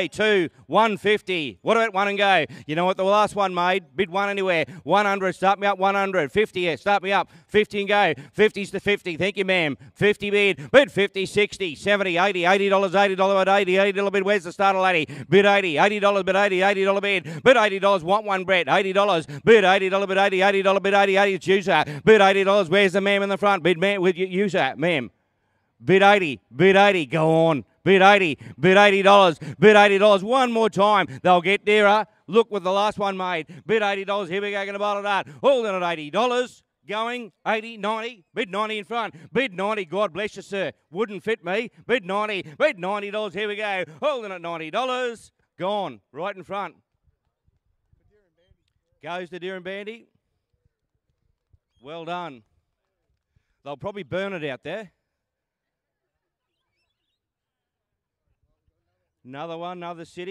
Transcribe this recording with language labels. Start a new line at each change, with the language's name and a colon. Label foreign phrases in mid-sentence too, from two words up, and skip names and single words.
English: 2, 150. What about 1 and go? You know what the last one made? Bid 1 anywhere. 100, start me up 100. 50, yeah, start me up. 50 and go. 50's to 50. Thank you, ma'am. 50 bid. Bid 50, 60, 70, 80, $80, $80 bid 80, $80 bid. Where's the starter lady? Bid 80, $80 bid 80, $80 bid. Bid $80, want one, Brett. $80, bid $80 bid 80, $80 bid 80, 80, it's user. Bid $80, where's the ma'am in the front? Bid ma'am with user. Ma'am, bid 80, go on, bid 80, bid $80, bid $80, one more time, they'll get dearer, look what the last one made, bid $80, here we go, going to bottle that, all in at $80, going, 80, 90, bid 90 in front, bid 90, God bless you, sir, wouldn't fit me, bid 90, bid $90, here we go, holding at $90, gone, right in front, goes to Deer and Bandy, well done. They'll probably burn it out there. Another one, another city.